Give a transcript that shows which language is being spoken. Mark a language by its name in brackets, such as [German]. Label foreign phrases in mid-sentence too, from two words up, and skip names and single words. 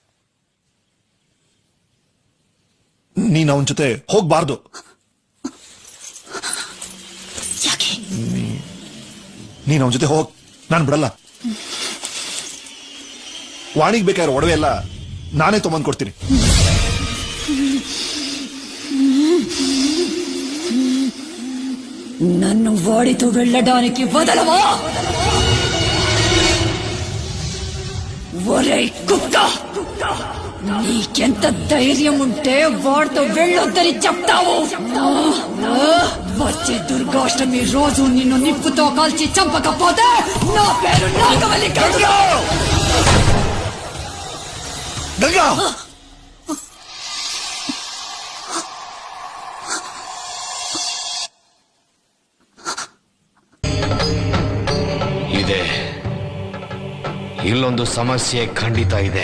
[Kannada] ನೀನ್ ಅವನ ಜೊತೆ ಹೋಗ್ಬಾರ್ದು. ಯಾಕೆ? ನೀನ್ ಅವನ ಜೊತೆ ಹೋಗ್, ನಾನು ಬಿಡಲ್ಲ. ವಾಣಿಗೆ ಬೇಕಾದ್ರೆ ಒಡವೆ ಎಲ್ಲ ನಾನೇ ತೊಗೊಂಡ್ ಕೊಡ್ತೀನಿ. [Telugu] నన్ను వాడితో వెళ్ళడానికి వదలవా? ఒరేయ్ కుక్క, నీకెంత ధైర్యం ఉంటే వాడితో వెళ్ళొద్దని చెప్తావు? వచ్చే దుర్గాష్టమి రోజు నిన్ను నిప్పుతో కాల్చి చంపకపోతే నా పేరు నాగవల్లి కాదు. [Kannada] ಗಂಗಾ, ಇದೆ, ಇಲ್ಲೊಂದು ಸಮಸ್ಯೆ ಖಂಡಿತ ಇದೆ.